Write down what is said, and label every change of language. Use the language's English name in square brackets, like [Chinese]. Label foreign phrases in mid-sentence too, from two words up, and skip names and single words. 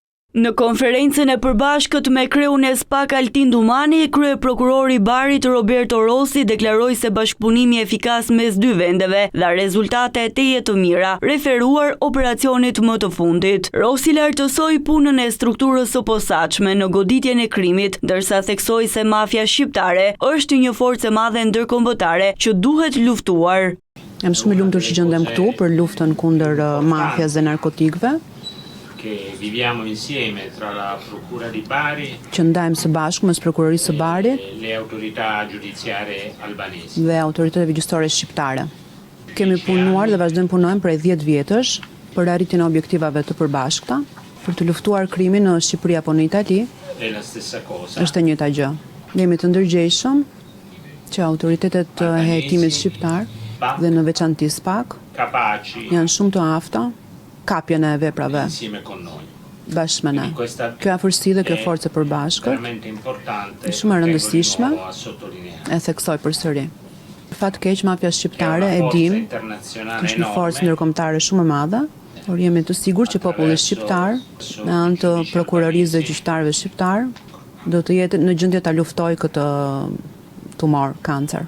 [Albanian] Në konferencën e përbashkët me kreun e SPAK Altin Dumani, kryeprokurori i Barit Roberto Rossi deklaroi se bashkëpunimi efikas mes dy vendeve dha rezultate teje të mira, referuar operacionit më të fundit. Rossi lartësoi punën e strukturës së posaçme në goditjen e krimit, ndërsa theksoi se mafia shqiptare është një forcë e madhe ndërkombëtare që duhet luftuar. Jam shumë i lumtur që gjendem këtu për luftën kundër mafias dhe narkotikëve. [Italian] Che viviamo insieme tra la Procura di Bari [Albanian] që ndajmë së bashku mes prokurorisë së Barit [Italian] e le autorità giudiziarie albanesi [Albanian] dhe autoriteteve gjyqësore shqiptare. Kemi punuar dhe vazhdojmë punojmë prej 10 vjetësh për arritjen e objektivave të përbashkëta, për të luftuar krimin në Shqipëri apo në Itali. [Italian] è la stessa cosa. [Albanian] Është e njëjta gjë. Jemi të ndërgjegjshëm që autoritetet e hetimit shqiptar dhe në veçanti SPAK Capaci janë shumë të afta kapjen e veprave [Italian] insieme con noi. [Albanian] bashkë me ne. Kjo afërsi dhe kjo forcë e përbashkët [Italian] Veramente importante. [Albanian] është shumë e rëndësishme, [Italian] a sottolineare. [Albanian] e theksoj përsëri. Fat keq mafia shqiptare e dim është një forcë ndërkombëtare shumë e madhe, por jemi të sigurt që populli shqiptar, me anë të prokurorisë dhe gjyqtarëve shqiptar, do të jetë në gjendje ta luftojë këtë tumor, kancer.